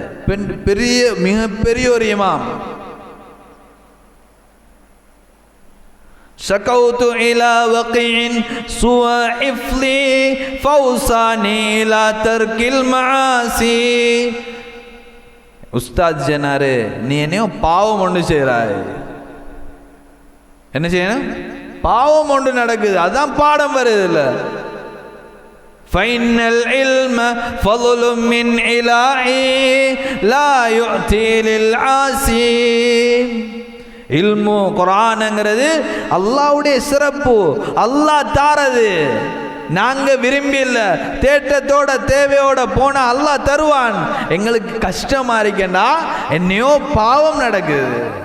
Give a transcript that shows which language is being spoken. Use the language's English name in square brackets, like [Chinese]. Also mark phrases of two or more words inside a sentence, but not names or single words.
[Tamil] மிகப்பெரிய ஒரு இமாம், [Arabic] شكوت إلى وكيع سوء حفظي فأوصاني إلى ترك المعاصي. [Tamil] உஸ்தாத் சொன்னாரு, நீ என்னையோ பாவம் ஒன்று செய்கிறாய், என்ன செய்யணும்? பாவம் ஒன்று நடக்குது, அதான் பாடம் வருது இல்லை. [Arabic] فإن العلم فضل من إلهي لا يؤتي للعاصي. [Tamil] இல்மு குர்ஆன்ங்கிறது அல்லாஹ்வுடைய சிறப்பு, அல்லாஹ் தாரது. நாங்க விரும்பி இல்ல, தேட்டத்தோட தேவையோட போனா அல்லாஹ் தருவான். எங்களுக்கு கஷ்டமா இருக்கேண்டா, என்னையோ பாவம் நடக்குது.